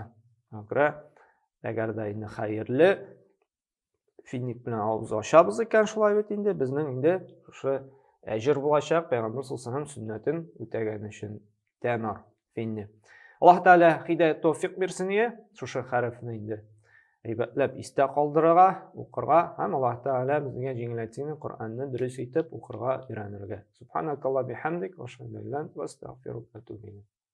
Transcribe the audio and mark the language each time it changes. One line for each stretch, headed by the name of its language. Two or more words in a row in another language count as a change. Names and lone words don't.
Tatar: Шуңа күрә әгәр дә инде хәерле финник белән авыз ачабыз икән, шулай бит инде безнең инде шушы әҗер булачак Пәйгамбер
Arabic: صلى الله عليه وسلم
Tatar: сөннәтен үтәгән өчен. Тәмар, финник. Аллаһ Тәгалә һидаят тәүфыйк бирсен ия, шушы хәрефне инде әйбәтләп истә калдырырга, укырга һәм Аллаһ Тәгалә безгә җиңеләйтсен, Коръәнне дөрес итеп укырга өйрәнергә.
Arabic: سبحانك الله بحمدك وأشهد أن لا إله إلا أنت، أستغفرك وأتوب إليك.